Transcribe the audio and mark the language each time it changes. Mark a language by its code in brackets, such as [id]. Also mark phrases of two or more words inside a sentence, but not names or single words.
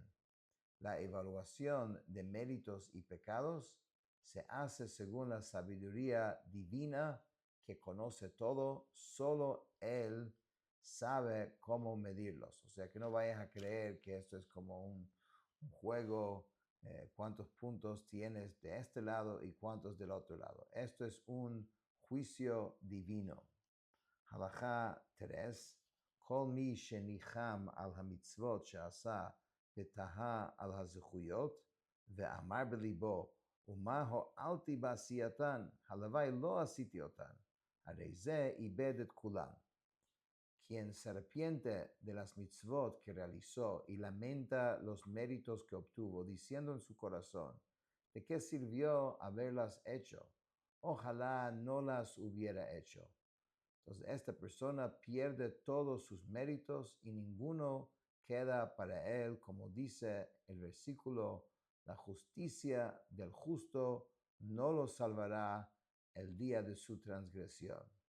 [es] La evaluación de méritos y pecados se hace según la sabiduría divina que conoce todo, solo Él sabe cómo medirlos. O sea, que no vayas a creer que esto es como un juego, cuántos puntos tienes de este lado y cuántos del otro lado. Esto es un juicio divino. Halajá 3. [he] כל מי שניחם על המצוות שעשה ותהה על הזכויות, ואמר בליבו, ומה הועלתי בעשייתן, הלוואי לא עשיתי אותן, הרי זה איבד את כולן. [es] Quien se arrepiente de las mitzvot que realizó y lamenta los méritos que obtuvo, diciendo en su corazón, ¿de qué sirvió haberlas hecho? ojalá no las hubiera hecho. Entonces, esta persona pierde todos sus méritos y ninguno queda para él, como dice el versículo, la justicia del justo no lo salvará el día de su transgresión.